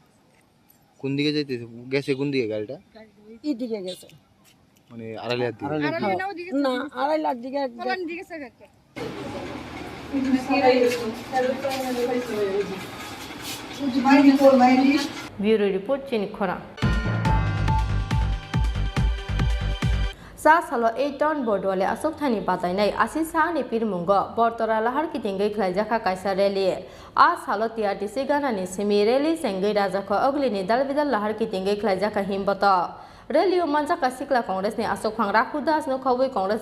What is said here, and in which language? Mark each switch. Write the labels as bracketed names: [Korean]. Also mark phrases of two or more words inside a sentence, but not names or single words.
[Bangla] কোন দিকে যাইতেছে? গেছে কোন দিকে গাড়িটা? এইদিকে গেছে, মানে আড়াইলার দিকে? না আড়াইলার দিকে [English] bureau report [Kok Borok] চিনিখরা sa salo 8 ton bordole asok thani batainai asi sa ni pirmungo bortora lahar kitingai khlaijaka kaisa rally a salo TRTC gana ni semi rally sengai raja kho ogli ni dalbidal lahar kitingai khlaijaka himbata rally manja kasikla congress ni asok phangra khudas no khawai congress